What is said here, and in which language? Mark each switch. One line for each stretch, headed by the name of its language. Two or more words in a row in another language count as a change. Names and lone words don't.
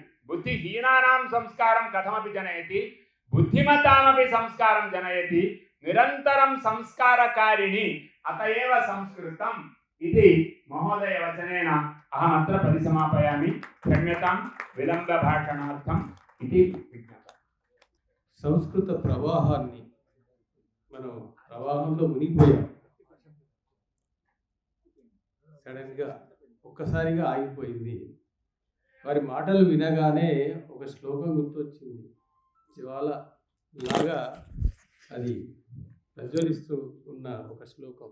Sanskrit: बुद्धिहीनानां संस्कारं कथमपि जनयति, बुद्धिमतामपि संस्कारं जनयति। निरन्तरं संस्कारकारिणी, अत एव संस्कृतम् इति महोदयवचनेन अहमत्र परिसमापयामि। क्षम्यतां विलम्बभाषणार्थम् इति विज्ञापनम्।
Telugu: సంస్కృత ప్రవాహాన్ని మనం ప్రవాహంలో మునిగిపోయాం. సడన్గా ఒక్కసారిగా ఆగిపోయింది. వారి మాటలు వినగానే ఒక శ్లోకం గుర్తొచ్చింది. జ్వాల లాగా అది ప్రజ్వలిస్తూ ఉన్న ఒక శ్లోకం.